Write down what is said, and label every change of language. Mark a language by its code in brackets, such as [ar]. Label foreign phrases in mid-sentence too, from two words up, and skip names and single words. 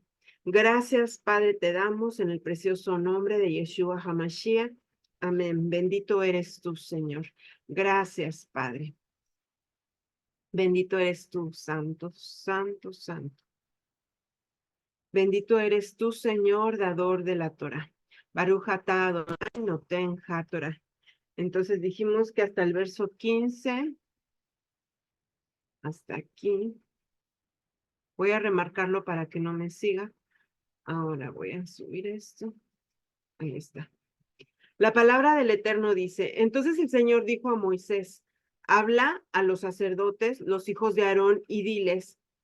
[es] Gracias, Padre, te damos en el precioso nombre de Yeshua HaMashiach. Amén. Bendito eres tú, Señor. Gracias, Padre. Bendito eres tú, Santo, Santo, Santo. Bendito eres tú, Señor, dador de la Torah. [he] ברוך אתה אדני נותן התורה. [es] Entonces dijimos que hasta el verso 15, hasta aquí. Voy a remarcarlo para que no me siga. Ahora voy a subir esto. Ahí está. La palabra del Eterno dice, entonces el Señor dijo a Moisés, habla a los sacerdotes, los hijos de Aarón, y diles,